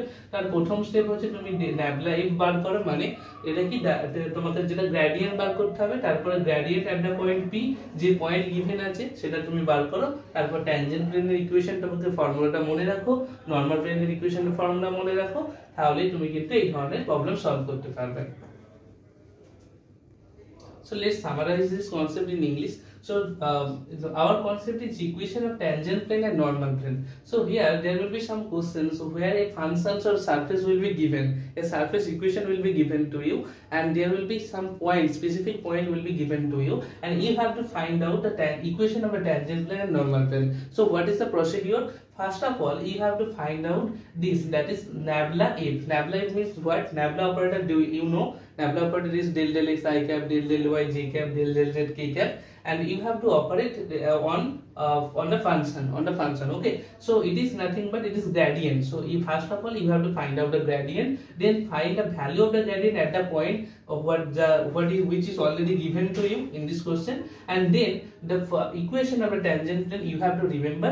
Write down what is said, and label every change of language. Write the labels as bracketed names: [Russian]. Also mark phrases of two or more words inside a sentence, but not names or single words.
[Bangla] তার প্রথম স্টেপ হচ্ছে তুমি [English] nabla f [Bangla] বার করো, মানে এটা কি তোমাকে যেটা গ্রেডিয়েন্ট বার করতে হবে, তারপরে [English] gradient at the point P [Bangla] যে [English] point given [Bangla] আছে সেটা তুমি বার করো, তারপর [English] tangent plane equation [Bangla] মধ্যে ফর্মুলাটা মনে রাখো, [English] normal plane equation formula [Bangla] মনে রাখো, তাহলে তুমি কিন্তু এই ধরনের [English] problem solve [Bangla] করতে পারবে। [English] So let's summarize this concept in English. So our concept is equation of tangent plane and normal plane. So here there will be some questions where a function or surface will be given, a surface equation will be given to you, and there will be some point, specific point will be given to you, and you have to find out the equation of a tangent plane and normal plane. So what is the procedure? First of all, you have to find out this, that is nabla f. Nabla f means what? Nabla operator, do you know? Nabla operator is del del x I cap, del del y j cap, del del z k cap, and you have to operate on the function. Okay, so it is nothing but it is gradient. So you first of all you have to find out the gradient, then find the value of the gradient at the point of which is already given to you in this question, and then the equation of a tangent plane you have to remember.